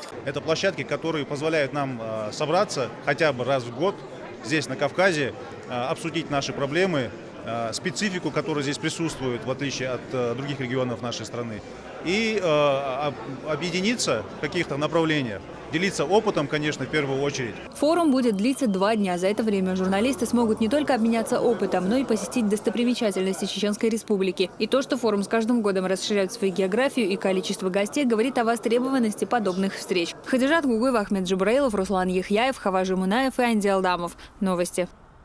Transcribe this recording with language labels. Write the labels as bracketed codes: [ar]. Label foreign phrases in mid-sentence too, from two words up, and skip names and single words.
[ru] Это площадки, которые позволяют нам собраться хотя бы раз в год здесь, на Кавказе, обсудить наши проблемы, специфику, которая здесь присутствует, в отличие от других регионов нашей страны, и объединиться в каких-то направлениях. Делиться опытом, конечно, в первую очередь. Форум будет длиться 2 дня. За это время журналисты смогут не только обменяться опытом, но и посетить достопримечательности Чеченской Республики. И то, что форум с каждым годом расширяет свою географию и количество гостей, говорит о востребованности подобных встреч. Хадижат Гугуева, Ахмед Джибраилов, Руслан Яхьяев, Хаважи Мунаев и Анди Алдамов. Новости.